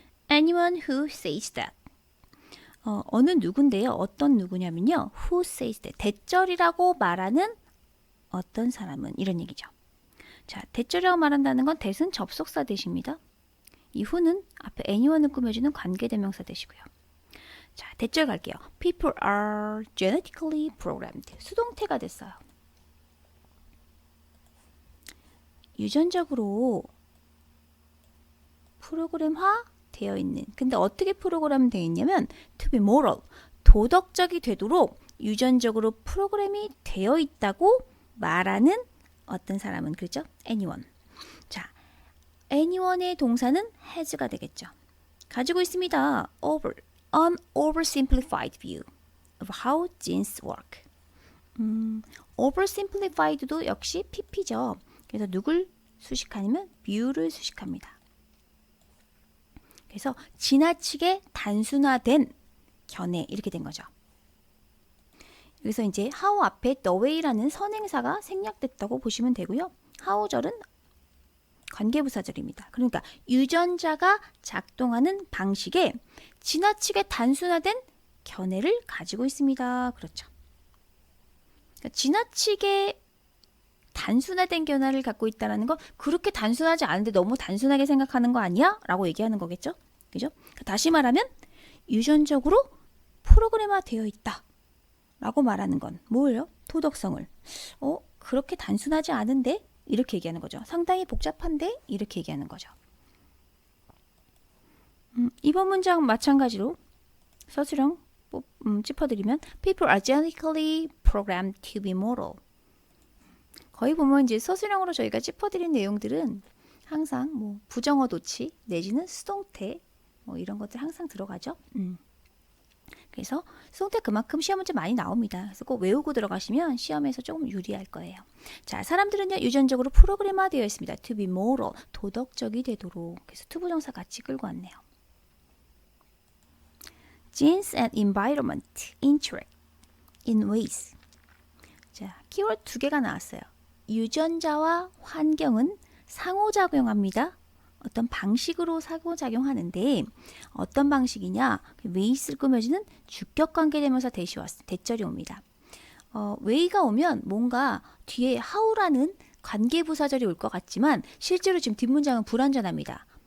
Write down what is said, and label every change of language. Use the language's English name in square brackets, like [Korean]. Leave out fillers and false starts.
[English] Anyone who says that. [Korean] 어느 누군데요. 어떤 누구냐면요. [English] Who says that. [Korean] 대절이라고 말하는 어떤 사람은 이런 얘기죠. 자, 대절이라고 말한다는 건 that은 접속사 대시입니다. 이 who는 앞에 anyone을 꾸며주는 관계대명사 대시고요. 자, 대절 갈게요. [English] People are genetically programmed. [Korean] 수동태가 됐어요. 유전적으로 프로그램화 되어 있는. 근데 어떻게 프로그램 되어 있냐면 [English] to be moral. [Korean] 도덕적이 되도록 유전적으로 프로그램이 되어 있다고 말하는 어떤 사람은 그렇죠? anyone. 자, anyone의 동사는 has가 되겠죠. 가지고 있습니다. [English] An oversimplified view of how genes work. [Korean] oversimplified도 역시 pp죠. 그래서 누굴 수식하냐면 view를 수식합니다. 그래서 지나치게 단순화된 견해 이렇게 된 거죠. 여기서 이제 how 앞에 the way라는 선행사가 생략됐다고 보시면 되고요. how절은 관계부사절입니다. 그러니까 유전자가 작동하는 방식에 지나치게 단순화된 견해를 가지고 있습니다. 그렇죠. 그러니까 지나치게 단순화된 견해를 갖고 있다는 건 그렇게 단순하지 않은데 너무 단순하게 생각하는 거 아니야? 라고 얘기하는 거겠죠. 그죠? 다시 말하면 유전적으로 프로그램화 되어 있다 라고 말하는 건 뭐예요? 도덕성을 그렇게 단순하지 않은데? 이렇게 얘기하는 거죠. 상당히 복잡한데 이렇게 얘기하는 거죠. 이번 문장 마찬가지로 서술형 짚어드리면 [English] People are genetically programmed to be mortal. [Korean] 거의 보면 이제 서술형으로 저희가 짚어드린 내용들은 항상 뭐 부정어 도치 내지는 수동태 뭐 이런 것들 항상 들어가죠. 그래서 수동태 그만큼 시험 문제 많이 나옵니다. 그래서 꼭 외우고 들어가시면 시험에서 조금 유리할 거예요. 자, 사람들은요 유전적으로 프로그램화되어 있습니다. [English] To be moral, [Korean] 도덕적이 되도록. 그래서 투부정사 같이 끌고 왔네요. [English] Genes and environment interact in ways. [Korean] 자, 키워드 2개가 나왔어요. 유전자와 환경은 상호작용합니다. 어떤 방식으로 상호작용하는데 어떤 방식이냐? 웨이스를 꾸며주는 주격관계대명사 대절이 옵니다. 웨이가 오면 뭔가 뒤에 how라는 관계부사절이 올 것 같지만 실제로 지금 뒷문장은 불완전합니다.